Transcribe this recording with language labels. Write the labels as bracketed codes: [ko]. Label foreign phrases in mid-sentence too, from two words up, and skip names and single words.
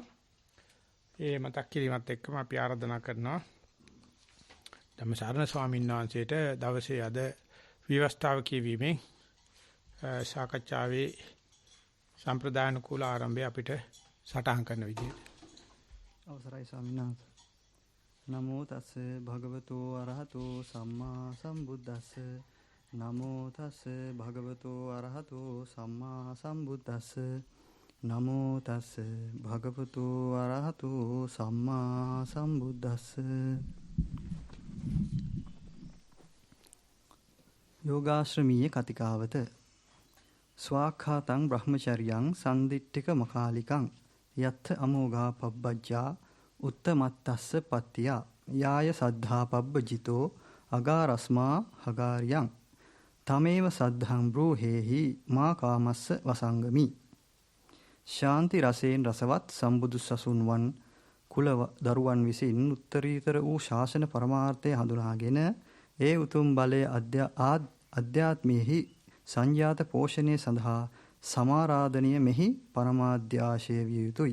[si] ඒ මතක් කිරීමත් එක්කම අපි ආරාධනා කරනවා ධම්මසාරණ ස්වාමීන් වහන්සේට දවසේ අද විවස්ථාව කියවීමෙන් සාකච්ඡාවේ සම්ප්‍රදාන කුල ආරම්භය අපිට සටහන් කරන විදිහට අවසරයි ස්වාමීන් වහන්සේ. [pi] නමෝ තස්ස භගවතෝ අරහතෝ සම්මා සම්බුද්දස්ස. නමෝ තස්ස භගවතෝ අරහතෝ සම්මා සම්බුද්දස්ස. නමෝ තස්ස භගවතෝ අරහතෝ සම්මා සම්බුද්දස්ස. [si] යෝගාශ්‍රමීය කතිකාවත [pi] ස්වාඛාතං බ්‍රහ්මචර්යං සම්දිට්ඨික මකාලිකං යත්ථ අමෝඝා පබ්බජ්ජා උත්තමත්තස්ස පත්තියා යාය සද්ධා පබ්බජිතෝ අගාරස්මා හගාරියං තමේව සද්ධං බ්‍රූහෙහි මා කාමස්ස වසංගමි. [si] ශාන්ති රසයෙන් රසවත් සම්බුදු සසුන්වන් කුල දරුවන් විසින් උත්තරීතර වූ ශාසන පරමාර්ථය හඳුනාගෙන ඒ උතුම් බලයේ අධ්‍යාත්මයෙහි සංජාත පෝෂණය සඳහා සමාරාධනීය මෙහි පරමාධ්‍යාශය විය යුතුය.